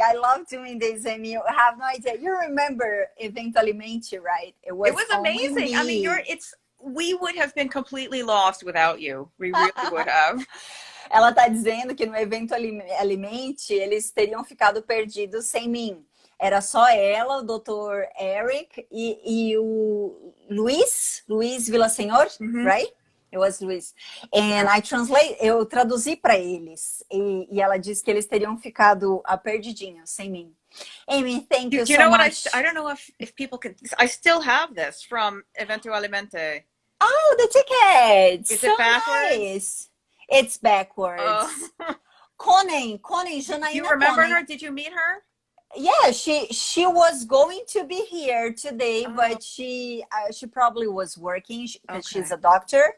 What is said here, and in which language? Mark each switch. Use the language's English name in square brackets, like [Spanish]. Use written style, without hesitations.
[English] I love doing this, and you have no idea. You remember Eventualmente, right? It was amazing. I mean, we would have been completely lost without you. We really would have. [Portuguese] Ela tá dizendo que no Eventualmente eles teriam ficado perdidos sem mim. Era só ela, o Dr. Eric e o Luiz Villasenor, [English] right? It was Luiz. [Portuguese] And eu traduzi para eles. E ela disse que eles teriam ficado perdidinhos sem mim. [English] Amy, thank you so much. Do you know what I don't know if people can. I still have this from Eventualmente. Oh, the tickets. Is it backwards? Nice. It's backwards. Conan, Janaína. You remember her? Did you meet her? Yeah, she was going to be here today, but she probably was working because she's a doctor.